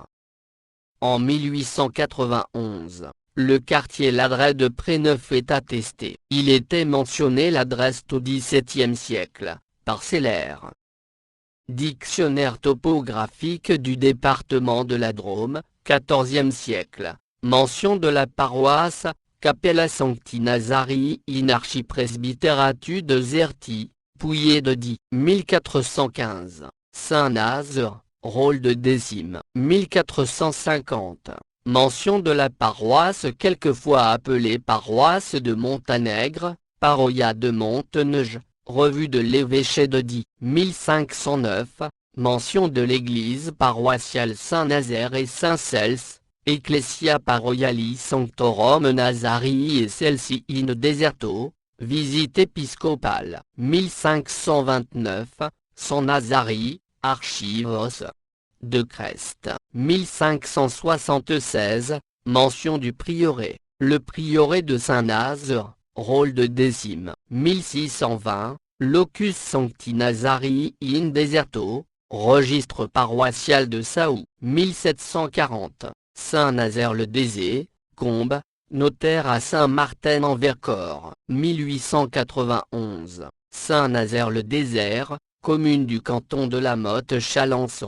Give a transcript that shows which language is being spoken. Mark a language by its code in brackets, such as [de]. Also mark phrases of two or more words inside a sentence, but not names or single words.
[fr] En 1891, le quartier Ladret de Préneuf est attesté. Il était mentionné l'adresse au XVIIe siècle, parcellaire. Dictionnaire topographique du département de la Drôme, XIVe siècle, mention de la paroisse, [la] Capella Sancti Nazarii in Archipresbyteratu de Zerti, Pouillet de Die, 1415. [fr] Saint-Nazaire, rôle de décime, 1450. Mention de la paroisse quelquefois appelée paroisse de Montanègre, paroia de Montenege, revue de l'évêché de Die, 1509. Mention de l'église paroissiale Saint-Nazaire et Saint-Cels, [la] Ecclesia Paroiali Sanctorum Nazarii et Celsi in Deserto, [fr] visite épiscopale, 1529, San Nazarii, Archivos de Crest, 1576, mention du prieuré, le prieuré de Saint-Nazaire, rôle de décime, 1620, [la] Locus Sancti Nazarii in Deserto, [fr] registre paroissial de Saou, 1740, Saint-Nazaire-le-Désert, Combes, notaire à Saint-Martin-en-Vercors, 1891, Saint-Nazaire-le-Désert, commune du canton de la Motte-Chalancon.